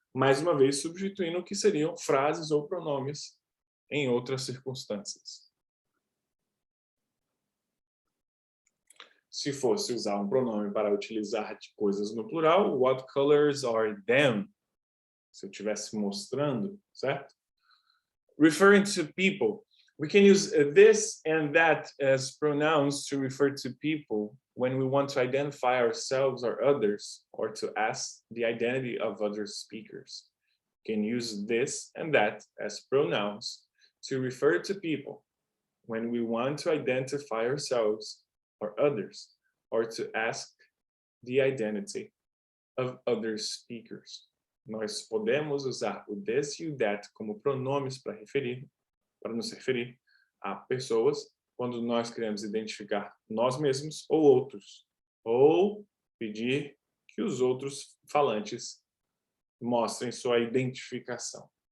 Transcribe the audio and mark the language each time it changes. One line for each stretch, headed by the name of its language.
Portuguese: Mais uma vez, substituindo o que seriam frases ou pronomes em outras circunstâncias. Se fosse usar um pronome para utilizar de coisas no plural,
English: what colors are them?
Portuguese: Se eu estivesse mostrando, certo?
English: Referring to people. We can use this and that as pronouns to refer to people when we want to identify ourselves or others, or to ask the identity of other speakers. We can use this and that as pronouns to refer to people when we want to identify ourselves or others, or to ask the identity of other speakers.
Portuguese: Nós podemos usar o this e o that como pronomes para nos referir a pessoas quando nós queremos identificar nós mesmos ou outros, ou pedir que os outros falantes mostrem sua identificação.